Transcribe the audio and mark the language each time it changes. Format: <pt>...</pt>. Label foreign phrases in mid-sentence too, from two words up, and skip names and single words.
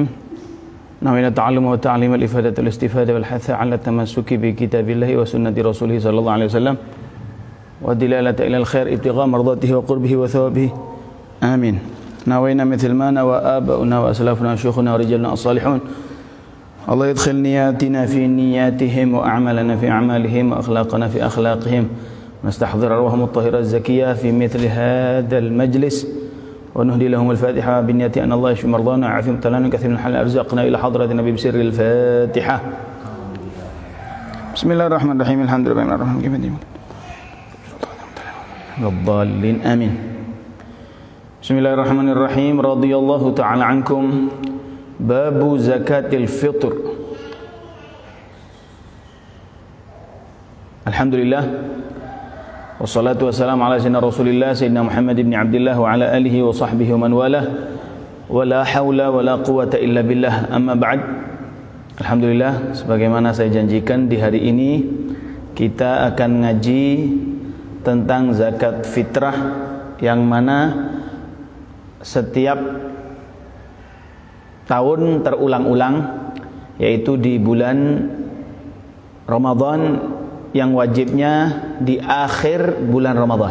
<ar>نويت التعلم والتعليم والإفادة والاستفادة والحث على التمسك بكتاب الله وسنة رسوله صلى الله عليه وسلم والدلالة إلى الخير ابتغاء مرضاته وقربه وثوابه. Amin. نوينا مثل ما نوى آباؤنا وأسلافنا شيوخنا ورجالنا الصالحون. الله يدخل نيتنا في نيتهم وأعمالنا في أعمالهم وأخلاقنا في أخلاقهم. نستحضر أرواحهم الطاهرة الزكية في مثل هذا المجلس. ونهدي لهم الفاتحة بالنية أن الله يشفي مرضانا ويعافي مبتلانا كثير من الحلال أرزقنا إلى حضرة النبي بسر الفاتحة. بسم الله الرحمن الرحيم الحمد لله رب العالمين الضالين آمين. بسم الله الرحمن الرحيم. رضي الله تعالى عنكم. باب زكاة الفطر. الحمد لله والصلاة والسلام على سيدنا رسول الله سيدنا محمد بن عبد الله وعلى آله وصحبه ومن والاه ولا حول ولا قوة إلا بالله، أما بعد. Alhamdulillah,</ar> <id>sebagaimana saya janjikan, di hari ini kita akan ngaji tentang zakat fitrah yang mana setiap tahun terulang-ulang, yaitu di bulan Ramadan yang wajibnya di akhir bulan Ramadan.</id>